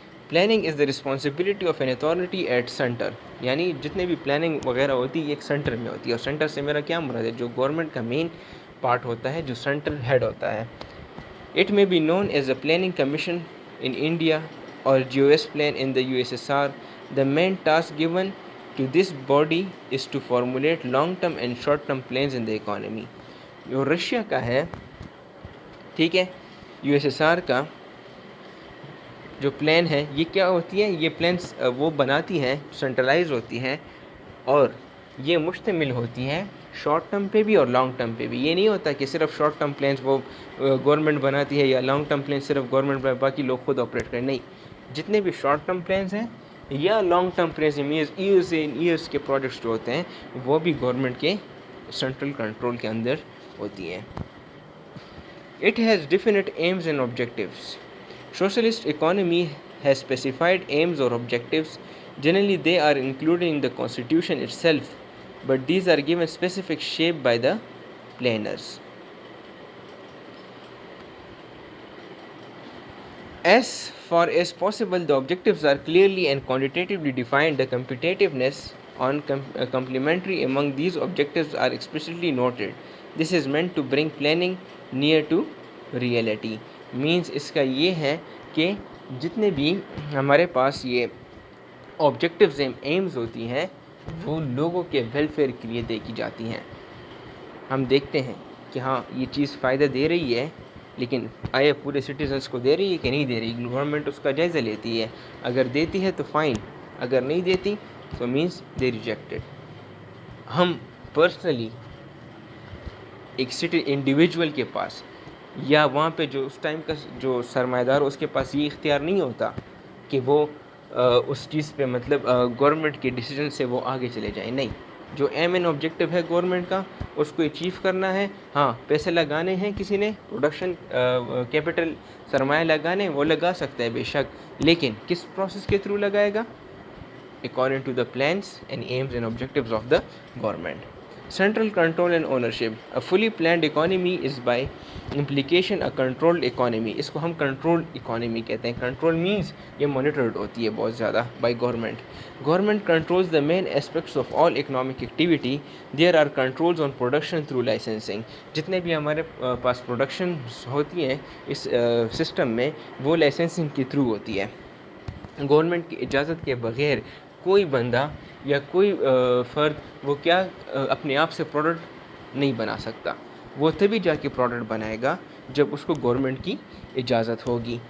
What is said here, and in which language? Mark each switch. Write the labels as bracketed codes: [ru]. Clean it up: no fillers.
[en] planning is the responsibility of an authority at centre, [ur] یعنی جتنے بھی پلاننگ وغیرہ ہوتی ہے یہ ایک سینٹر میں ہوتی ہے، اور سینٹر سے میرا کیا مراد ہے؟ جو گورنمنٹ کا مین پارٹ ہوتا ہے، جو سینٹرل ہیڈ ہوتا ہے. [en] It may be known as a planning commission in India اور GOS plan in the USSR. The main task given to this body is to formulate long term and short term plans in the economy. [ur] جو Russia کا ہے، ٹھیک ہے، USSR کا جو plan ہے یہ کیا ہوتی ہے؟ یہ پلانس وہ بناتی ہیں، سینٹرلائز ہوتی ہیں، اور یہ مشتمل ہوتی ہیں شارٹ ٹرم پہ بھی اور لانگ ٹرم پہ بھی. یہ نہیں ہوتا کہ صرف شارٹ ٹرم پلانس وہ گورنمنٹ بناتی ہے یا لانگ ٹرم پلانس صرف گورنمنٹ باقی لوگ خود آپریٹ کریں. نہیں، جتنے بھی شارٹ ٹرم پلانس ہیں یا لانگ ٹرم پلانس ایئرس کے پروجیکٹس جو ہوتے ہیں وہ بھی گورنمنٹ کے سینٹرل کنٹرول کے اندر ہوتی ہیں. [en] It has definite aims and objectives. Socialist economy has specified aims or objectives. Generally, they are included in the constitution itself, but these are given specific shape by the planners. As far as possible, the objectives are clearly and quantitatively defined. The competitiveness on complementary among these objectives are explicitly noted. This is meant to bring planning near to reality. [ur] Means اس کا یہ ہے کہ جتنے بھی ہمارے پاس یہ objectives Ms ہوتی ہیں وہ لوگوں کے ویلفیئر کے لیے دیکھی جاتی ہیں. ہم دیکھتے ہیں کہ ہاں یہ چیز فائدہ دے رہی ہے، لیکن آیا پورے سٹیزنس کو دے رہی ہے کہ نہیں دے رہی؟ گورنمنٹ اس کا جائزہ لیتی ہے، اگر دیتی ہے تو فائن، اگر نہیں دیتی تو [en] Means they rejected. [ur] ہم پرسنلی ایک انڈیویجول کے پاس یا وہاں پہ جو اس ٹائم کا جو سرمایہ دار اس کے پاس یہ اختیار نہیں ہوتا کہ وہ اس چیز پہ مطلب گورنمنٹ کے ڈیسیجن سے وہ آگے چلے جائیں. نہیں، جو ایم این آبجیکٹو ہے گورنمنٹ کا اس کو اچیو کرنا ہے. ہاں پیسے لگانے ہیں، کسی نے پروڈکشن کیپٹل سرمایہ لگانے وہ لگا سکتا ہے بے شک، لیکن کس پروسیس کے تھرو لگائے گا؟ [en] according to the plans and aims and objectives of the government. Central control and ownership. A fully planned economy is by implication a controlled economy. [ur] اس کو ہم controlled economy کہتے ہیں. [en] Control means [ur] یہ monitored ہوتی ہے بہت زیادہ [en] by government. Government controls the main aspects of all economic activity. There are controls on production through licensing. [ur] جتنے بھی ہمارے پاس پروڈکشن ہوتی ہیں اس سسٹم میں وہ لائسنسنگ کے تھرو ہوتی ہے. گورنمنٹ کی اجازت کے بغیر کوئی بندہ یا کوئی فرد وہ کیا اپنے آپ سے پروڈکٹ نہیں بنا سکتا. وہ تبھی جا کے پروڈکٹ بنائے گا جب اس کو گورنمنٹ کی اجازت ہوگی.